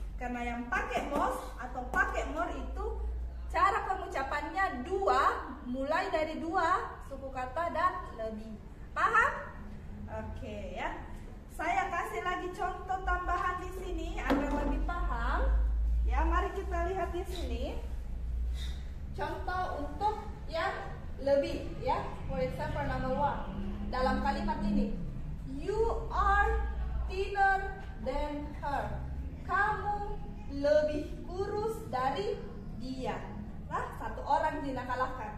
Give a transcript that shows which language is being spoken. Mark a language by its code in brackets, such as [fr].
[id] Karena yang pakai most atau pakai more itu cara pengucapannya 2, mulai dari 2 suku kata dan lebih. Paham? Oke, ya. Saya kasih lagi contoh tambahan di sini agar lebih paham. Ya, mari kita lihat di sini. Contoh untuk yang lebih, ya. [en] For example number 1. [id] Dalam kalimat ini, [en] you are thinner than her. [id] Kamu lebih kurus dari dia. Nah, 1 orang tidak kalahkan.